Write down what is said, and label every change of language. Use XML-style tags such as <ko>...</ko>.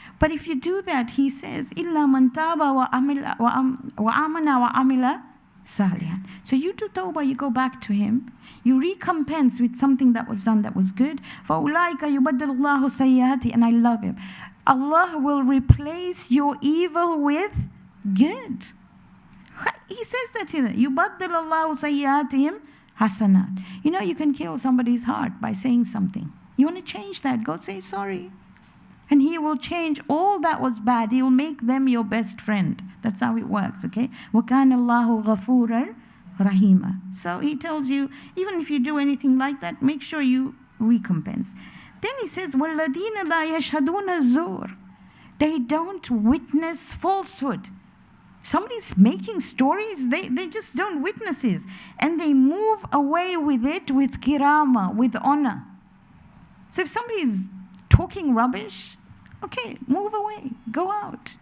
<en>But if you do that, he says,</en> <ar>إِلَّا مَنْ تَابَ وَآمَنَ وَعَمِلَ salihan.</ar> <en>So you do tawbah, you go back to him, you recompense with something that was done that was good.</en> <ar>فَأُولَٰئِكَ يُبَدِّلُ اللَّهُ سَيِّئَاتِهِمْ.</ar> <en>And I love him. Allah will replace your evil with good. He says that here.</en> <ar>يُبَدِّلُ اللَّهُ سَيِّئَاتِهِمْ hasanat.</ar> <en>You know, you can kill somebody's heart by saying something. You want to change that, go say sorry. And he will change all that was bad. He will make them your best friend. That's how it works, okay?</en> <ar>وَكَانَ اللَّهُ غَفُورًا rahima.</ar> <en>So he tells you, even if you do anything like that, make sure you recompense. Then he says,</en> <ar>وَالَّذِينَ لَا يَشْهَدُونَ الزُّورَ.</ar> <en>They don't witness falsehood. Somebody's making stories, they just don't witness it. And they move away with it with kirama, with honor. So if somebody's talking rubbish, okay, move away, go out.</en>